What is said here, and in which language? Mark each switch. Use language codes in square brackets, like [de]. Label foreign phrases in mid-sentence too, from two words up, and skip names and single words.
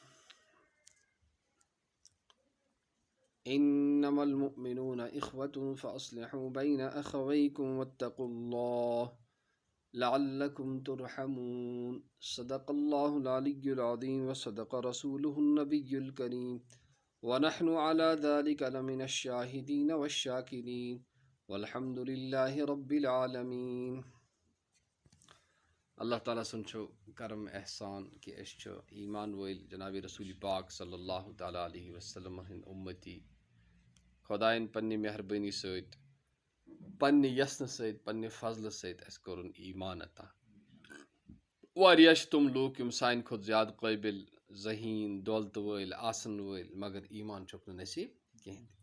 [ar] إنما المؤمنون إخوة فأصلحوا بين أخويكم واتقوا الله لعلكم ترحمون. صدق الله العلي العظيم وصدق رسوله النبي الكريم ونحن على ذلك لمن الشاهدين والشاكرين والحمد لله رب العالمين. [ks] اللہ تعالیٰ سُنٛد چھُ کرم احسان کہ أسۍ چھِ ایمان وٲلۍ جناب رسول پاک [ar] صلی اللہ تعالیٰ علیہ وسلم [ks] ہٕنٛدۍ اُمتی. خۄدایَن پننہِ مہربٲنی سۭتۍ پننہِ یَژنہٕ سۭتۍ پننہِ فضلہٕ سۭتۍ اَسہِ کوٚرُن ایمان عطا. واریاہ چھِ تِم لوٗکھ یِم سانہِ کھۄتہٕ زیادٕ قٲبِل ذہیٖن دولتہٕ وٲلۍ آسن وٲلۍ مگر ایمان چھُکھ نہٕ نصیٖب کِہیٖنۍ تہِ.